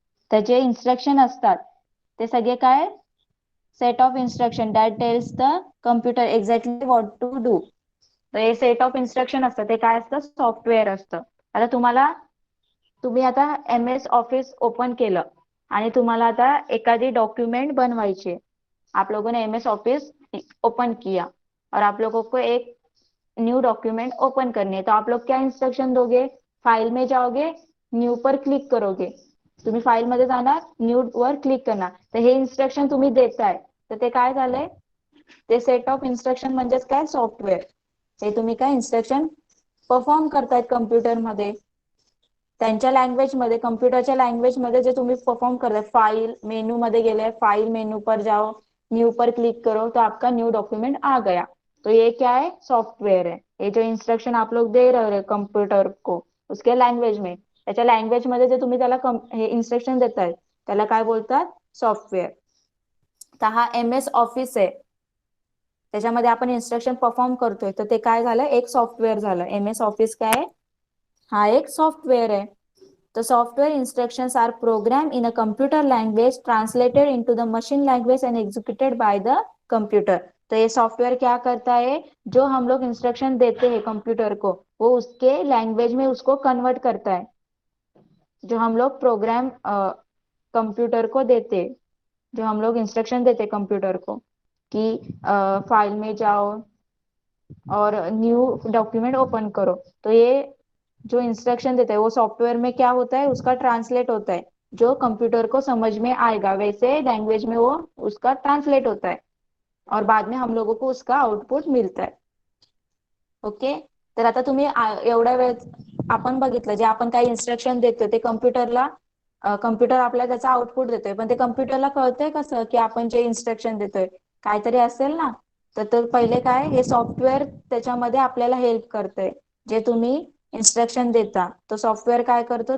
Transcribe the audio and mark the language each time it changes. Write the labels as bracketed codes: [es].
[mr] त्याचे इन्स्ट्रक्शन असतात ते सगळे काय? [en] Set of instruction that tells the computer exactly what to do. [mr] तर हे सेट ऑफ इन्स्ट्रक्शन असतं, ते काय असतं? सॉफ्टवेअर असतं. आता तुम्ही आता MS ऑफिस ओपन केलं आणि तुम्हाला आता एखादी डॉक्युमेंट बनवायची. [hi] आप लोगों ने MS ऑफिस ओपन किया और आप लोगों को एक न्यू डॉक्यूमेंट ओपन करनी है, तो आप लोग क्या इंस्ट्रक्शन दोगे? फाइल में जाओगे, न्यू पर क्लिक करोगे. [mr] तुम्ही फाइल मध्ये जाणार, न्यू वर क्लिक करणार. तर हे इन्स्ट्रक्शन तुम्ही देताय, तर ते काय झालंय? ते सेट ऑफ इन्स्ट्रक्शन म्हणजेच काय? सॉफ्टवेअर. हे तुम्ही काय इन्स्ट्रक्शन परफॉर्म करतायत कम्प्युटरमध्ये, त्यांच्या लँग्वेजमध्ये, कम्प्युटरच्या लँग्वेजमध्ये जे तुम्ही परफॉर्म करताय. फाइल मेनू मध्ये गेले, [hi] फाइल मेनू पर जाओ, न्यू पर क्लिक करो, तो आपका न्यू डॉक्यूमेंट आ गया. तो ये क्या है? सॉफ्टवेयर है. ये जो इंस्ट्रक्शन आप लोग दे रहे हो कम्प्युटर को, उसके लँग्वेज में, [mr] त्याच्या लँग्वेज मध्ये जे तुम्ही त्याला हे इन्स्ट्रक्शन देताय, त्याला काय बोलतात? सॉफ्टवेअर. तर हा MS ऑफिस आहे, त्याच्यामध्ये आपण इन्स्ट्रक्शन परफॉर्म करतोय, तर ते काय झालं? एक सॉफ्टवेअर झालं. MS ऑफिस काय? हा एक सॉफ्टवेअर आहे. [en] The software instructions are programmed in a computer language, translated into the machine language and executed by the computer. [hi] तो ये सॉफ्टवेयर क्या करता है? जो हम लोग इंस्ट्रक्शन देते हैं कंप्यूटर को, वो उसके लैंग्वेज में उसको कन्वर्ट करता है. जो हम लोग प्रोग्राम कंप्यूटर को देते, जो हम लोग इंस्ट्रक्शन देते कंप्यूटर को कि फाइल में जाओ और न्यू डॉक्यूमेंट ओपन करो, तो ये जो इंस्ट्रक्शन देता है वो सॉफ्टवेयर में क्या होता है? उसका ट्रांसलेट होता है, जो कंप्यूटर को समझ में आएगा वैसे लैंग्वेज में वो उसका ट्रांसलेट होता है, और बाद में हम लोगों को उसका आउटपुट मिळतं. [en] Okay. [mr] तर आता तुम्ही एवढ्या वेळ आपण बघितलं, जे आपण काही इन्स्ट्रक्शन देतो ते कम्प्युटरला, कम्प्युटर आपल्याला त्याचा आउटपुट देतोय, पण ते कम्प्युटरला कळतंय कसं की आपण जे इन्स्ट्रक्शन देतोय? काहीतरी असेल ना. तर पहिले काय? हे सॉफ्टवेअर त्याच्यामध्ये आपल्याला हेल्प करतंय. जे तुम्ही इन्स्ट्रक्शन देता, तो सॉफ्टवेअर काय करतो?